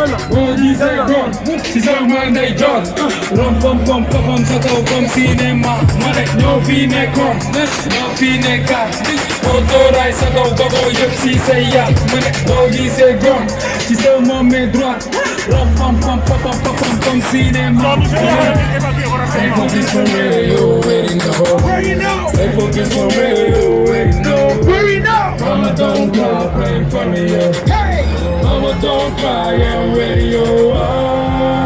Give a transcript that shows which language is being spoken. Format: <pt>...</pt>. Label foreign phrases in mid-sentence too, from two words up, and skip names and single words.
<wo>Boo gisee góor, ci sama ndeyjoor. Rom pom pom pom sa kaw</wo> <fr>comme cinéma.</fr> <wo>Ma ne ñoo fi nekkoon, ñoo fi nekkaat. Autorail sa kaw ba ko yëpp si say yaat. Ma ne boo gisee góor, ci sama</wo> <fr>main droite.</fr> <wo>Rum, pum, pum, pum, pum, pum, pum, pum, cinema.</wo> <en>Stay focused on where you already know. Stay focused on where you already know. Mama, don't cry, pray for me, yeah. Mama, don't cry, I'm ready, oh, oh.</en>